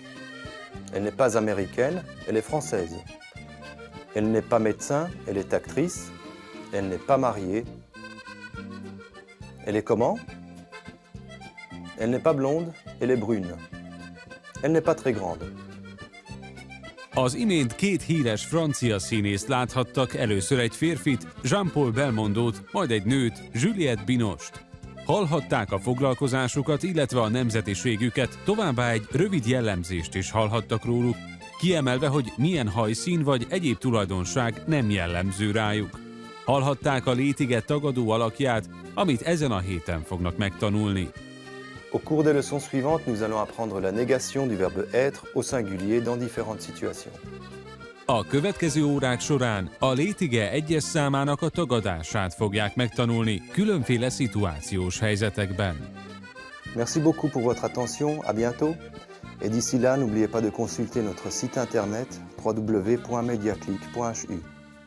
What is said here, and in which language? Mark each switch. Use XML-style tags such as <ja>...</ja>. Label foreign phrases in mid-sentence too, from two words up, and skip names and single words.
<fr>Elle n'est pas américaine, elle est française. Elle n'est pas médecin, elle est actrice. Elle n'est pas mariée. Elle est comment? Elle n'est pas blonde, elle est brune. Elle n'est pas très grande.</fr> <hu>Az imént két híres francia színészt láthattak, először egy férfit, Jean-Paul Belmondót, majd egy nőt, Juliette Binoche-t. Hallhatták a foglalkozásukat, illetve a nemzetiségüket, továbbá egy rövid jellemzést is hallhattak róluk, kiemelve, hogy milyen hajszín vagy egyéb tulajdonság nem jellemző rájuk. Hallhatták a létige tagadó alakját, amit ezen a héten fognak megtanulni.</hu> <fr>Au cours des leçons suivantes, nous allons apprendre la négation du verbe être au singulier dans différentes situations.</fr> <hu>A következő órák során a létige egyes számának a tagadását fogják megtanulni különféle szituációs helyzetekben.</hu> <fr>Merci beaucoup pour votre attention, à bientôt. Et d'ici là, n'oubliez pas de consulter notre site internet www.mediaclick.hu.</fr>